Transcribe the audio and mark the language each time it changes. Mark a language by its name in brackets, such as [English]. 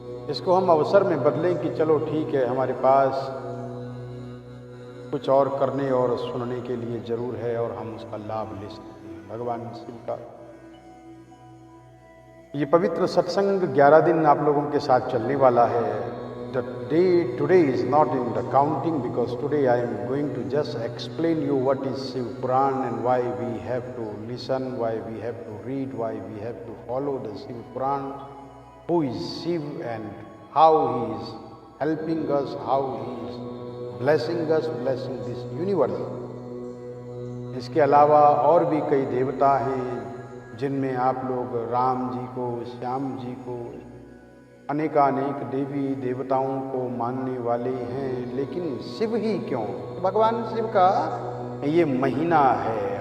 [Hindi] इसको हम अवसर में बदलें कि चलो ठीक है, हमारे पास कुछ और करने और सुनने के लिए जरूर है और हम उसका लाभ ले सकते हैं। भगवान शिव का ये पवित्र सत्संग 11 दिन आप लोगों के साथ चलने वाला है। [English] The day today is not in the counting because today I am going to just explain you what is Shiv Puran and why we have to listen, why we have to read, why we have to follow the Shiv Puran, who is Shiv and how he is helping us, how he is blessing us, blessing this universe. [Hindi] इसके अलावा और भी कई देवता हैं जिनमें आप लोग राम जी को, श्याम जी को, अनेकानेक देवी देवताओं को मानने वाले हैं, लेकिन शिव ही क्यों? भगवान शिव का ये महीना है,